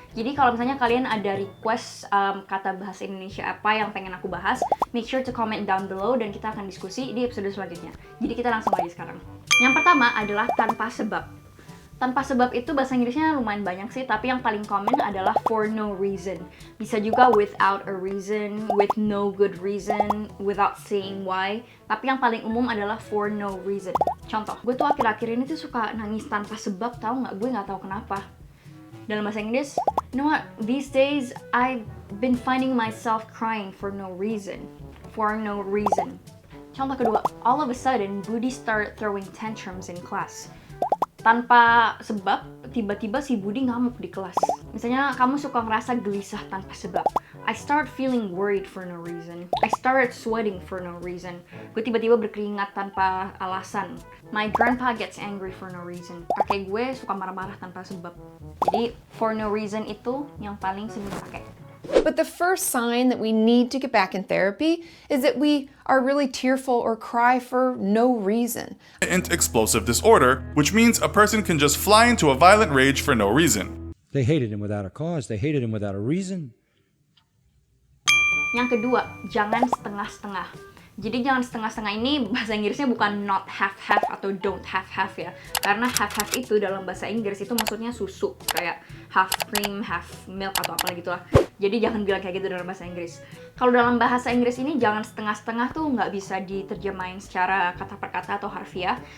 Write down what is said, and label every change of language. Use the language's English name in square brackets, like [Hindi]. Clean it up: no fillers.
[Indonesian] Jadi kalau misalnya kalian ada request kata bahasa Indonesia apa yang pengen aku bahas, [English] make sure to comment down below [Indonesian] dan kita akan diskusi di episode selanjutnya. Jadi kita langsung aja sekarang. Yang pertama adalah tanpa sebab. Tanpa sebab itu bahasa Inggrisnya lumayan banyak sih, tapi yang paling common adalah [English] for no reason. [Indonesian] Bisa juga [English] without a reason, with no good reason, without saying why. [Indonesian] Tapi yang paling umum adalah [English] for no reason. [Indonesian] Contoh, gue tuh akhir-akhir ini tuh suka nangis tanpa sebab, tau nggak? Gue nggak tahu kenapa. Dalam bahasa Inggris, [English] you know what? These days I've been finding myself crying for no reason. For no reason. [Indonesian] Contoh kedua, [English] all of a sudden Budi started throwing tantrums in class. [Indonesian] Tanpa sebab, tiba-tiba si Budi ngamuk di kelas. Misalnya, kamu suka ngerasa gelisah tanpa sebab. [English] I start feeling worried for no reason. I started sweating for no reason. [Indonesian] Gue tiba-tiba berkeringat tanpa alasan. [English] My grandpa gets angry for no reason. [Indonesian] Kakek gue suka marah-marah tanpa sebab. Jadi, [English] for no reason [Indonesian] itu yang paling sering dipakai. [English] But the first sign that we need to get back in therapy is that we are really tearful or cry for no reason. Explosive disorder, which means a person can just fly into a violent rage for no reason. They hated him without a cause. They hated him without a reason. [Indonesian] Yang kedua, jangan setengah-setengah. Jadi jangan setengah-setengah ini bahasa Inggrisnya bukan not half-half atau don't half-half ya. Karena half-half itu dalam bahasa Inggris itu maksudnya susu. Kayak [English] half cream, half milk [Indonesian] atau apalah gitulah. Jadi jangan bilang kayak gitu dalam bahasa Inggris. Kalau dalam bahasa Inggris ini jangan setengah-setengah tuh nggak bisa diterjemahin secara kata per kata atau harfiah.